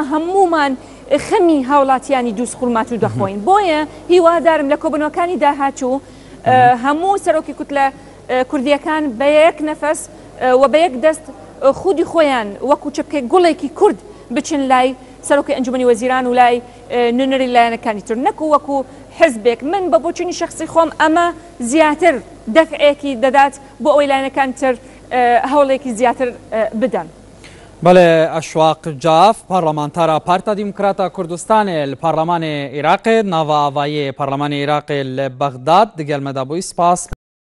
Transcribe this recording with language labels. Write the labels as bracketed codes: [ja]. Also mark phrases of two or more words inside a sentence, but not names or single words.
[ckb] هەمومان خەمی هاوڵاتیانی دووسخورمات و دەخۆین بۆیە هیوادارم لە کۆبنەوەکانی داهاتوو هەموو سەرۆکی کوتلە کوردیەکان بە یەک نەفەس و بە یەک دەست خودی خۆیان وەکو چەپکەی گوڵێکی کورد بچن لای سەرۆکی ئەنجومەنی وەزیران و لای نوێنەری لایەنەکانی تر نەکو وەکو حزبێک من بە بۆچوونی شخصی خۆم ئەمە زیاتر دەفعێکی دەدات بۆ ئەوەی لایەنەکان تر هەوڵێکی زیاتر بدەن. [ku] بەڵێ ئەشواق جاف پەرلەمانتارە پارتا دیموکراتە کوردستانê li Parlemanê Iraqê nava avayê Parlemanê Iraqê li Bexdad di gelmeda bûyî spas.